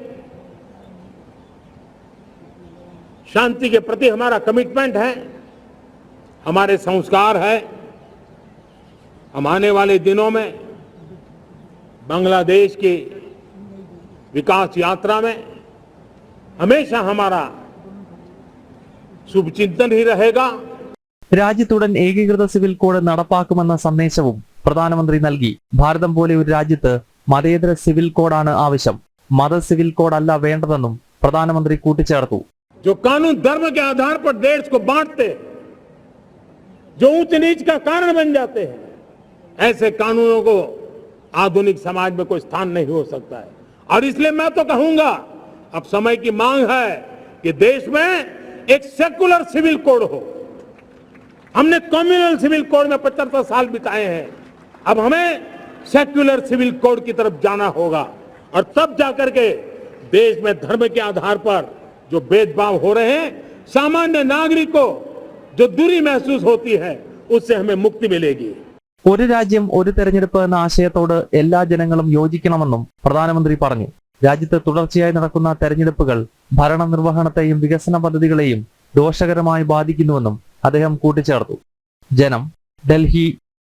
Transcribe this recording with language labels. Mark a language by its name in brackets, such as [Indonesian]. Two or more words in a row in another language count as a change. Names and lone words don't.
[Hindi] शांति के प्रति हमारा कमिटमेंट है, हमारे संस्कार है। हम आने वाले दिनों में बांग्लादेश की विकास यात्रा में हमेशा हमारा शुभचिंतन ही रहेगा. [Malayalam] രാജ്യത്തുടൻ ഏകീകൃത [English] civil code [Malayalam] നടപ്പാക്കുമെന്ന സന്ദേശവും പ്രധാനമന്ത്രി നൽകി. ഭാരതം പോലെ ഒരു രാജ്യത്ത് മതേതര സിവിൽ കോഡാണ് ആവശ്യം. മത [English] civil code [Malayalam] അല്ല വേണ്ടതെന്നും പ്രധാനമന്ത്രി കൂട്ടിച്ചേർത്തു. [Hindi] जो कानून धर्म के आधार पर देश को बांटते, जो ऊंच नीच का कारण बन जाते हैं, ऐसे कानूनों को आधुनिक समाज में कोई स्थान नहीं हो सकता है. और इसलिए मैं तो कहूंगा, अब समय की मांग है कि देश में एक [English] secular civil code [Hindi] हो. हमने [English] communal civil code [Hindi] में 75 साल बिताए हैं. अब हमें [English] secular civil code [Hindi] की तरफ जाना होगा और तब जाकर के देश में धर्म के आधार पर जो भेदभाव हो रहे हैं, सामान्य नागरिक को जो दूरी महसूस होती है, उससे हमें मुक्ति मिलेगी. [Malayalam] ഒരു രാജ്യം ഒരു തെരഞ്ഞെടുപ്പ് എന്ന ആശയത്തോട് എല്ലാ ജനങ്ങളും യോജിക്കണമെന്നും പ്രധാനമന്ത്രി പറഞ്ഞു. രാജ്യത്ത് തുടർച്ചയായി നടക്കുന്ന തെരഞ്ഞെടുപ്പുകൾ ഭരണനിർവഹണത്തെയും വികസന പദ്ധതികളെയും ദോഷകരമായി ബാധിക്കുന്നുവെന്നും അദ്ദേഹം കൂട്ടിച്ചേർത്തു. ജനം, ഡൽഹി.